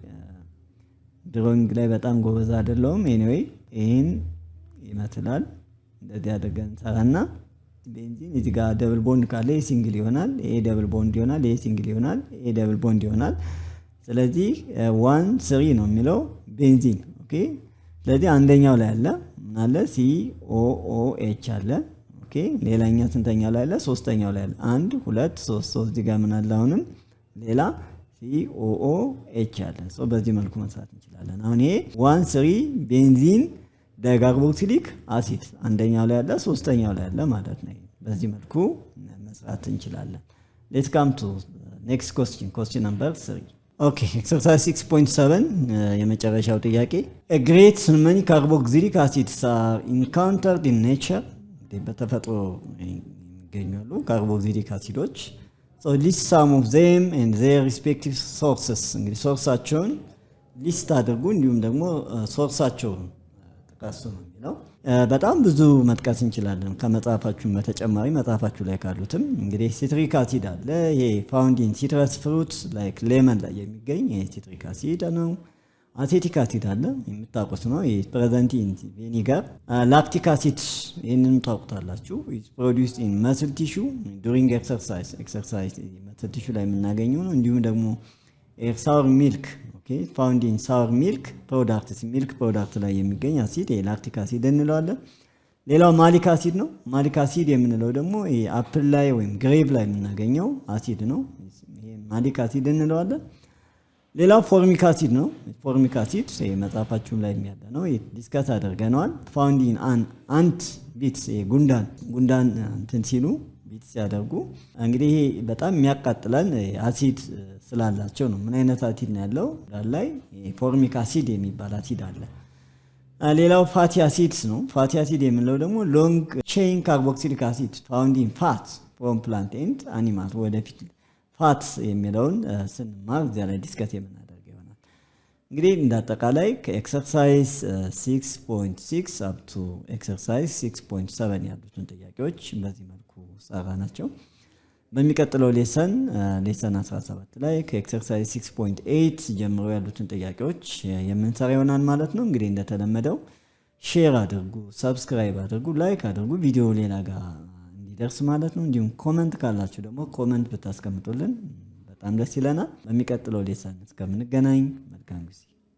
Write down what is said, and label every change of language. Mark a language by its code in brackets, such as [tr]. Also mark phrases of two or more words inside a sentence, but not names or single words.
[am] ድሮይንግ ላይ በጣም ጎበዝ አይደለሁም ኤኒዌይ ይሄን ይመስላል እንደዚህ አድርገን ሰራና ቤንዚን እዚህ ጋር [en] double bond [am] ካለ ሲንግል ይሆናል ኤ [en] double bond [am] ይሆናል ኤ ሲንግል ይሆናል ኤ [en] double bond [am] ይሆናል ስለዚህ 1,3 ነው የሚለው ቤንዚን ኦኬ ስለዚህ አንደኛው ላይ አለ ምን አለ COOH አለ ኦኬ ሌላኛው ስንተኛው ላይ አለ ሶስተኛው ላይ አለ 1 2 3 እዚህ ጋር ምን አለ አሁንም ሌላ COOH አለ ሶ በዚህ መልኩ መስራት እንችላለን አሁን ይሄ 1,3 [en] benzene dicarboxylic acid [am] አንደኛው ላይ አለ ሶስተኛው ላይ አለ ማለት ነው በዚህ መልኩ መስራት እንችላለን [en] let's come to next question number 3 okay exercise 6.7 [am] የመጨረሻው ጥያቄ [en] a great many carboxylic acids are encountered in nature [am] በተፈጥሮ ይገኛሉ ካርቦክሲሊክ አሲዶች [en] so list some of them and their respective sources [am] እንግዲህ ሶርሳቸውን ሊስት አድርጉ እንዲሁም ደግሞ ሶርሳቸውን ጥቀሱ ነው የሚለው በጣም ብዙ መጥቀስ እንችላለን ከመጽሐፋችሁ በተጨማሪ መጽሐፋችሁ ላይ ካሉትም እንግዲህ [en] citric acid [am] አለ ይሄ [en] found in citrus fruit like lemon [am] ላይ የሚገኝ ይሄ [en] citric acid [am] ነው [en] acetic acid [am] አለ የምታውቁት ነው ይሄ [en] present in vinegar lactic acid [am] ይሄንን ታውቁታላችሁ [en] is produced in muscle tissue during exercise muscle tissue [am] ላይ የምናገኘው ነው እንዲሁም ደግሞ [en] sour milk okay found in sour milk products milk product [am] ላይ የሚገኝ አሲድ [en] lactic acid [am] እንለዋለን ሌላው [en] malic acid [am] ነው [en] malic acid [am] የምንለው ደግሞ ይሄ አፕል ላይ ወይም ግሬፕ ላይ የምናገኘው አሲድ ነው ይሄ [en] malic acid [am] እንለዋለን ሌላው [en] formic acid [am] ነው [en] formic acid [am] መጽሐፋችሁ ላይ የሚያለ ነው ዲስከስ አድርገናል [en] found in ant bits [am] ጉንዳን እንትን ሲሉ ቢት ሲያደርጉ እንግዲህ በጣም የሚያቃጥለን አሲድ ስላላቸው ነው ምን አይነት አሲድ ነው ያለው ላይ [en] formic acid [am] የሚባል አሲድ አለ ሌላው [en] fatty acids [am] ነው [en] fatty acid [am] የምንለው ደግሞ [en] long chain carboxylic acid found in fat from plant and animals [am] ወደፊት ፋት የሚለውን ስንማር እዚያ ላይ ዲስከስ የምናደርግ ይሆናል እንግዲህ እንዳጠቃላይ ከኤክሰርሳይዝ 6.6 [en] up to [am] ኤክሰርሳይዝ 6.7 ያሉትን ጥያቄዎች በዚህ መልኩ ሰራናቸው። በሚቀጥለው ሌሰን 17 ላይ ከኤክሰርሳይዝ 6.8 ጀምሮ ያሉትን ጥያቄዎች የምንሰራ ይሆናል ማለት ነው። እንግዲህ እንደተለመደው ሼር አድርጉ፣ ሰብስክራይብ አድርጉ፣ ላይክ አድርጉ፣ ቪዲዮ ሌላ ጋር እንዲደርስ ማለት ነው። እንዲሁም ኮሜንት ካላችሁ ደግሞ ኮሜንት ብታስቀምጡልን በጣም ደስ ይለናል። በሚቀጥለው ሌሰን እስከምንገናኝ መልካም ጊዜ።